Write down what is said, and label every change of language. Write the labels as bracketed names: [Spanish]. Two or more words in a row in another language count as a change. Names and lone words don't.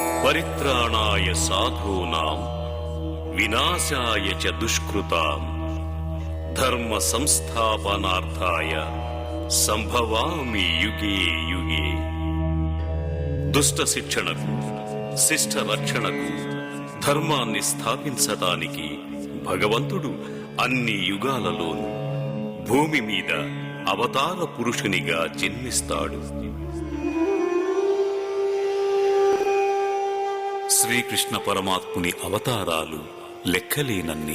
[Sanskrit] పరిత్రాణాయ సాధూనాం వినాశాయ చ దుష్కృతాం ధర్మ సంస్థాపనార్థాయ సంభవామి యుగే యుగే. [Telugu] దుష్ట శిక్షణకు, శిష్ట రక్షణకు, ధర్మాన్ని స్థాపించటానికి భగవంతుడు అన్ని యుగాలలోనూ భూమి మీద అవతార పురుషునిగా జన్మిస్తాడు. శ్రీకృష్ణ పరమాత్ముని అవతారాలు లెక్కలేనన్ని.